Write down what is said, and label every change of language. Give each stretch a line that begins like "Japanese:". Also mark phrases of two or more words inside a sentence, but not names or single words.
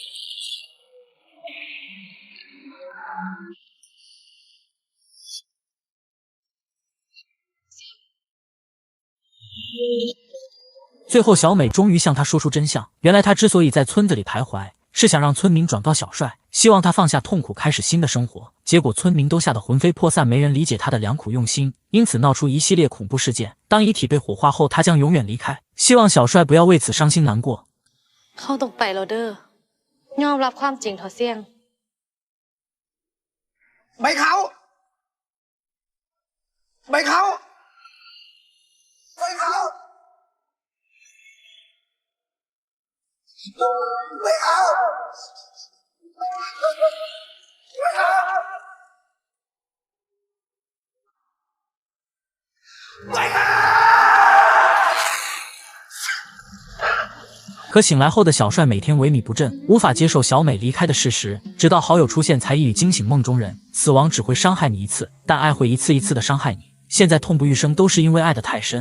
Chinese: 最后，小美终于向他说出真相。原来他之所以在村子里徘徊，是想让村民转告小帅，希望他放下痛苦，开始新的生活。结果村民都吓得魂飞魄散，没人理解他的良苦用心，因此闹出一系列恐怖事件。当遗体被火化后，他将永远离开。希望小帅不要为此伤心难过。
Thai: เขาตกไปแล้วเด้อยอมรับความจริงเถอะเสี่ยง ใบเขาใบเขาใบเขาไม่เอาไม่เอาไม่เอา
Chinese: 可醒来后的小帅每天萎靡不振，无法接受小美离开的事实，直到好友出现才一语惊醒梦中人。死亡只会伤害你一次，但爱会一次一次的伤害你。现在痛不欲生都是因为爱得太深。